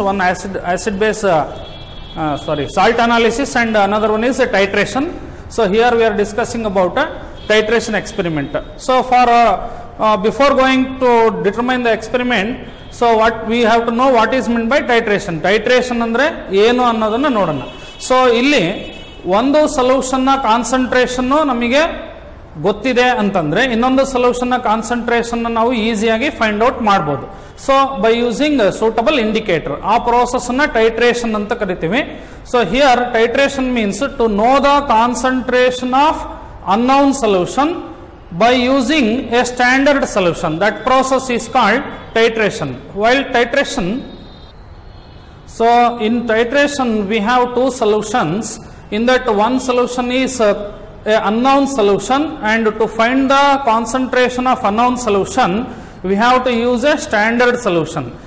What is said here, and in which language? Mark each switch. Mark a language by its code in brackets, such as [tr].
[en] One acid base salt analysis and another one is titration. So here we are discussing about titration experiment. So for before going to determine the experiment, so what we have to know what is meant by titration. [kn] Titration ಅಂದ್ರೆ ಏನು ಅನ್ನೋದನ್ನ ನೋಡೋಣ. So ಇಲ್ಲಿ ಒಂದು solution ನ concentration ನಮಗೆ ಗೊತ್ತಿದೆ ಅಂತಂದ್ರೆ ಇನ್ನೊಂದು ಸೊಲ್ಯೂಷನ್ ನ ಕಾನ್ಸಂಟ್ರೇಷನ್ ನಾವು ಈಸಿಯಾಗಿ ಫೈಂಡ್ ಔಟ್ ಮಾಡಬಹುದು. [en] so by using suitable indicator, [kn] ಆ ಪ್ರೋಸೆಸ್ ಅನ್ನ ಟೈಟ್ರೇಷನ್ ಅಂತ ಕರಿತೀವಿ. [en] So here titration means to know the concentration of unknown solution by using a standard solution. That process is called titration. While titration, so in titration we have two solutions. In that one solution is a unknown solution, and to find the concentration of unknown solution we have to use a standard solution.